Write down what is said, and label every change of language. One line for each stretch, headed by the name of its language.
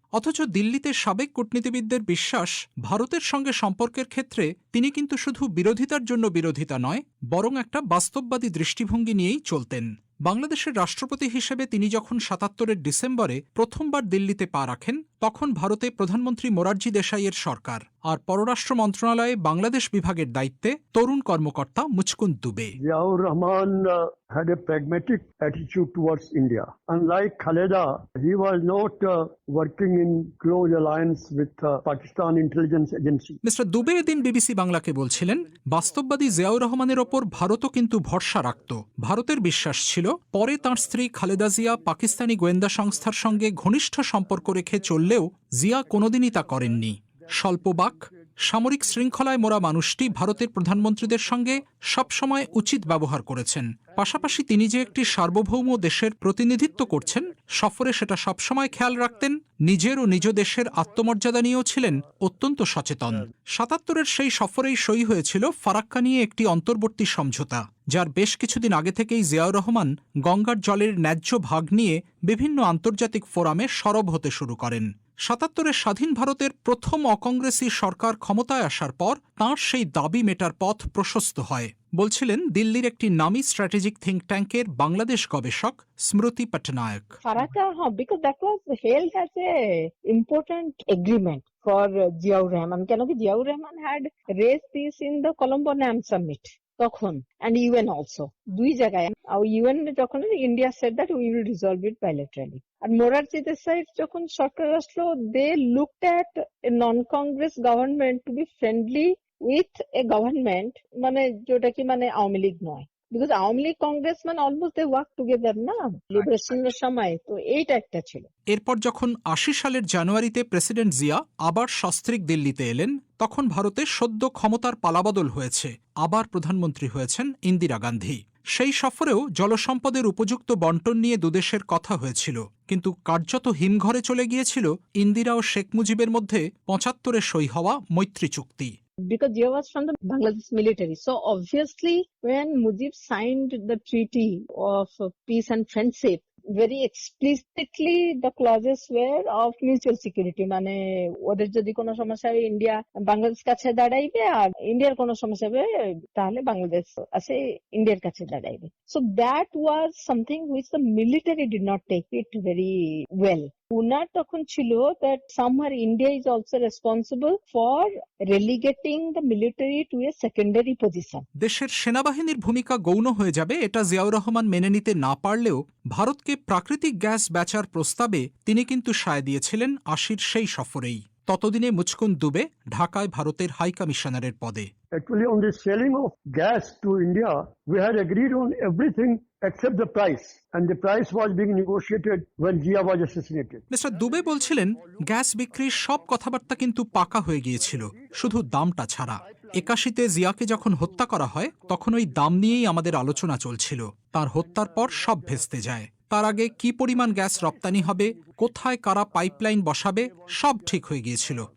Bangla: অথচ দিল্লিতে সাবেক কূটনীতিবিদদের বিশ্বাস, ভারতের সঙ্গে সম্পর্কের ক্ষেত্রে তিনি কিন্তু শুধু বিরোধিতার জন্য বিরোধিতা নয়, বরং একটা বাস্তববাদী দৃষ্টিভঙ্গি নিয়েই চলতেন। বাংলাদেশের রাষ্ট্রপতি হিসেবে তিনি যখন 77-এর ডিসেম্বরে প্রথমবার দিল্লিতে পা রাখেন, তখন ভারতে প্রধানমন্ত্রী মোরারজি দেশাইয়ের সরকার, আর পররাষ্ট্র মন্ত্রণালয়ে বাংলাদেশ বিভাগের দায়িত্বে তরুণ কর্মকর্তা মুচকুন্দ Dubey.
English: Ziaur Rahman had a pragmatic attitude towards India. Unlike Khaleda, he was not working in close alliance with Pakistan intelligence agency.
Bangla: Mister Dubey এদিন বিবিসি বাংলাকে বলছিলেন, বাস্তববাদী জিয়াউর রহমানের ওপর ভারতও কিন্তু ভরসা রাখত। ভারতের বিশ্বাস ছিল পরে তাঁর স্ত্রী খালেদা জিয়া পাকিস্তানি গোয়েন্দা সংস্থার সঙ্গে ঘনিষ্ঠ সম্পর্ক রেখে চললেও জিয়া কোনোদিনই তা করেননি। স্বল্পবাক, সামরিক শৃঙ্খলায় মোড়া মানুষটি ভারতের প্রধানমন্ত্রীদের সঙ্গে সবসময় উচিত ব্যবহার করেছেন। পাশাপাশি তিনি যে একটি সার্বভৌম দেশের প্রতিনিধিত্ব করছেন, সফরে সেটা সবসময় খেয়াল রাখতেন। নিজের ও নিজ দেশের আত্মমর্যাদা নিয়েও ছিলেন অত্যন্ত সচেতন। 77-এর সেই সফরেই সই হয়েছিল ফারাক্কা নিয়ে একটি অন্তর্বর্তী সমঝোতা, যার বেশ কিছুদিন আগে থেকেই জিয়াউর রহমান গঙ্গার জলের ন্যায্য ভাগ নিয়ে বিভিন্ন আন্তর্জাতিক ফোরামে সরব হতে শুরু করেন। 77-এর স্বাধীন ভারতের প্রথম অকংগ্রেসি সরকার ক্ষমতায় আসার পর তাঁর সেই দাবি মেটার পথ প্রশস্ত হয়, বলছিলেন দিল্লির একটি নামী স্ট্র্যাটেজিক থিঙ্ক ট্যাঙ্কের বাংলাদেশ গবেষক স্মৃতি Patnaik.
English: Farakka, because that was held as a important agreement for Ziaur Rahman.
Bangla: কেন কি
English: Ziaur Rahman had raised this in the Colombo NAM summit
Bangla: তখন,
English: and UN also,
Bangla: দুই জায়গায়। আর UN যখন
English: India said that we will resolve it bilaterally.
Bangla: আর মোরারজি দেশাই যখন সরকার আসলো,
English: they looked at a non-Congress government to be friendly with a government,
Bangla: মানে যেটা কি মানে আওয়ামী লীগ নয়, বিকজ আওয়ামী লীগ কংগ্রেস মানে
English: almost they work together
Bangla: না লিবারেশনের সময়, তো এইটা একটা ছিল। এরপর যখন 80 সালের জানুয়ারিতে প্রেসিডেন্ট জিয়া আবার সস্ত্রীক দিল্লিতে এলেন, তখন ভারতে সদ্য ক্ষমতার পালাবদল হয়েছে, আবার প্রধানমন্ত্রী হয়েছেন ইন্দিরা গান্ধী। সেই সফরেও জলসম্পদের উপযুক্ত বন্টন নিয়ে দুদেশের কথা হয়েছিল, কিন্তু কার্যত হিমঘরে চলে গিয়েছিল ইন্দিরা ও শেখ মুজিবের মধ্যে 75-এ সই হওয়া মৈত্রী চুক্তি।
English: Because Zia was from the Bangladesh military. So obviously when Mujib signed the treaty of peace and friendship, very explicitly the clauses were of mutual security.
Bangla: মানে ওদের যদি কোনো সমস্যা হয় ইন্ডিয়া বাংলাদেশ কাছে দাঁড়াইবে, আর ইন্ডিয়ার কোনো সমস্যা হবে তাহলে বাংলাদেশ আছে ইন্ডিয়ার কাছে দাঁড়াইবে।
English: So that was something which the military did not take it very well.
Bangla: উনার তখন ছিল
English: that somewhere India is also responsible for relegating the military to a secondary position.
Bangla: দেশের সেনাবাহিনীর ভূমিকা গৌণ হয়ে যাবে এটা জিয়াউর রহমান মেনে নিতে না পারলেও ভারতকে প্রাকৃতিক গ্যাস বেচার প্রস্তাবে তিনি কিন্তু সায় দিয়েছিলেন ৮০-র সেই সফরেই। ততদিনে মুচকুন দুবে ঢাকায় ভারতের হাই কমিশনারের পদে।
English: Actually, on the selling of gas to India, we had agreed on everything except the price. And the price was being negotiated when Zia was assassinated.
Bangla: Mister Dubey বলছিলেন গ্যাস বিক্রির সব কথাবার্তা কিন্তু পাকা হয়ে গিয়েছিল, শুধু দামটা ছাড়া। ৮১-তে জিয়াকে যখন হত্যা করা হয় তখন ওই দাম নিয়েই আমাদের আলোচনা চলছিল। তার হত্যার পর সব ভেস্তে যায়। তার আগে কি পরিমাণ গ্যাস রপ্তানি হবে, কোথায় কারা পাইপলাইন বসাবে, সব ঠিক হয়ে গিয়েছিল।